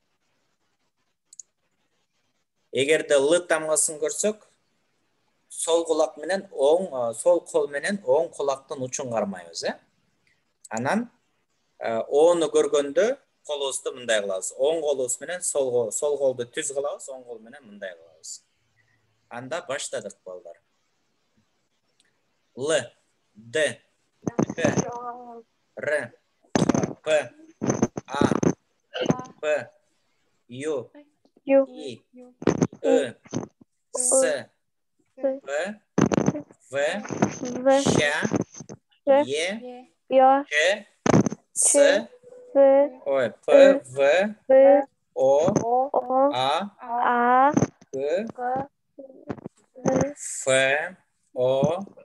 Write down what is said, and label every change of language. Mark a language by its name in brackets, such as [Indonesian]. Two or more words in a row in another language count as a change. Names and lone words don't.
[Kyrgyz] Эгерде Л тамгасын көрсөк, сол кулак менен сол кол менен оң кулактын учун кармайбыз, Анан О'ну көргөндө колубузду мындай кылабыз. Оң колубуз менен сол колду түз кылабыз, оң кол менен мындай кылабыз. Анда баштадык, балдар. Л, Д, П, Р, П, А, П, Ю, И, Ы, С, П, В, Щ, Е, Ч, С, П, В, О, А, К, Ф, О,